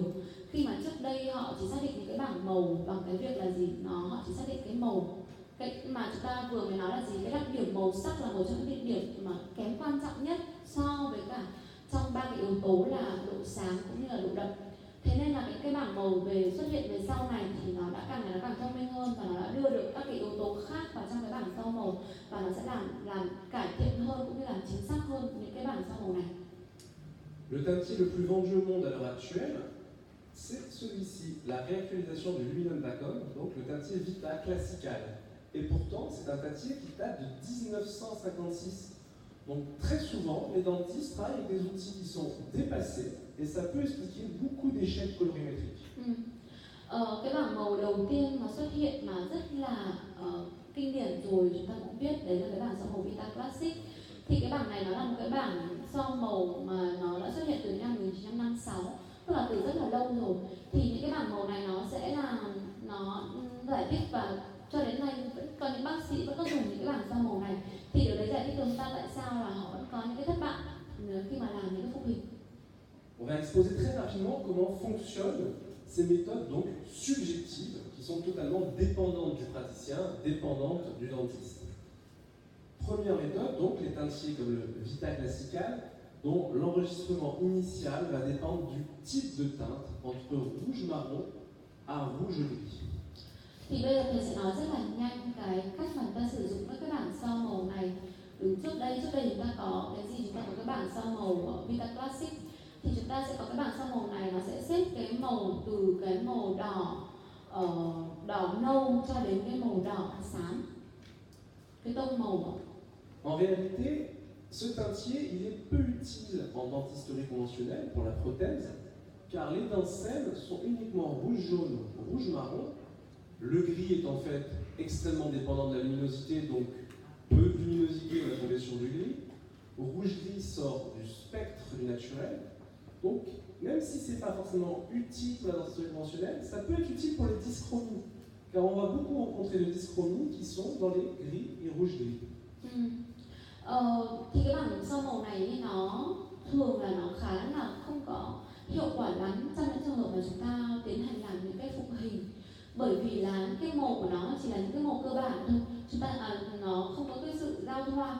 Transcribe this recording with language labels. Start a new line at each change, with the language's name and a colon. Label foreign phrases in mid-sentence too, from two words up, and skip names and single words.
Vietnamese: Khi mà trước đây họ chỉ xác định những cái bảng màu bằng cái việc là gì, họ chỉ xác định cái màu, cái mà chúng ta vừa mới nói là gì, cái đặc điểm màu sắc là một trong những đặc điểm mà kém quan trọng nhất so với cả trong ba cái yếu tố là độ sáng cũng như là độ đậm. Thế nên là cái bảng màu về xuất hiện về sau này thì nó đã càng ngày nó càng thông minh hơn, và nó đã đưa được các cái yếu tố khác vào trong cái bảng sau màu, và nó sẽ làm cải thiện hơn cũng như làm chính xác hơn những cái bảng sau màu này.
French: Le teintier le plus vendu au monde à l'heure actuelle, c'est celui-ci, la réactualisation du Luminum Wacom, donc le teintier Vita Classical. Et pourtant, c'est un teintier qui date de 1956. Donc très souvent, les dentistes travaillent avec des outils qui sont dépassés, et ça peut expliquer beaucoup d'échecs colorimétriques.
Vietnamese: Cái bảng màu đầu tiên mà xuất hiện mà rất là kinh điển rồi, chúng ta cũng biết đấy là cái bảng so màu Vita Classic. Thì cái bảng này nó là một cái bảng so màu mà nó đã xuất hiện từ năm 1956, tức là từ rất là lâu rồi. Thì những cái bảng màu này nó sẽ là nó giải thích, và cho đến nay vẫn có những bác sĩ vẫn có dùng những cái bảng so màu này. Thì điều đấy giải thích cho chúng ta tại sao là họ vẫn có những cái thất bại khi mà làm những cái phúc hình.
French: On va exposer très rapidement comment fonctionnent ces méthodes donc subjectives qui sont totalement dépendantes du praticien, dépendantes du dentiste. Première méthode, donc les teintiers comme le Vita Classical, dont l'enregistrement initial va dépendre du type de teinte entre rouge marron à rouge gris.
Vietnamese: Thì bây giờ thầy sẽ nói rất là nhanh cái cách mà chúng ta sử dụng các cái bảng so màu này. Trước đây chúng ta có cái gì, chúng ta có cái bảng so màu Vita Classic, thì chúng ta sẽ có cái bảng so màu này, nó sẽ xếp cái màu từ cái màu đỏ nâu cho đến cái màu đỏ xám, cái tông màu.
French: En réalité, ce teintier il est peu utile en dentisterie conventionnelle pour la prothèse, car les dents saines sont uniquement rouge jaune, rouge marron. Le gris est en fait extrêmement dépendant de la luminosité, donc peu de luminosité, on va tomber sur du gris. Rouge-gris sort du spectre du naturel, donc même si ce n'est pas forcément utile pour la dentisterie conventionnelle, ça peut être utile pour les dyschromies, car on va beaucoup rencontrer de dyschromies qui sont dans les gris et rouge-gris.
Vietnamese: Thì cái bảng so màu này nó thường là nó khá là không có hiệu quả lắm trong những trường hợp mà chúng ta tiến hành làm những cái phục hình, bởi vì là cái màu của nó chỉ là những cái màu cơ bản thôi, chúng ta nó không có cái sự giao thoa.